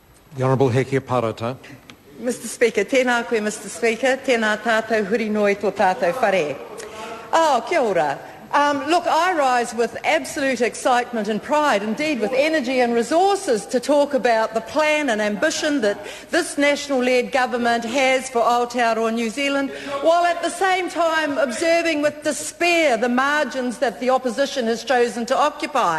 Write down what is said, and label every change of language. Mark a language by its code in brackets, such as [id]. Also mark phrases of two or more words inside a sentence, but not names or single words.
[en] The Honourable Hekia Parata. Mr Speaker, [mi] tēnā koe, [en] Mr Speaker, [mi] tēnā tātou huri noi tō tātou whare. Kia ora. [en] Look, I rise with absolute excitement and pride, indeed with energy and resources, to talk about the plan and ambition that this national-led government has for Aotearoa New Zealand, while at the same time observing with despair the margins that the opposition has chosen to occupy.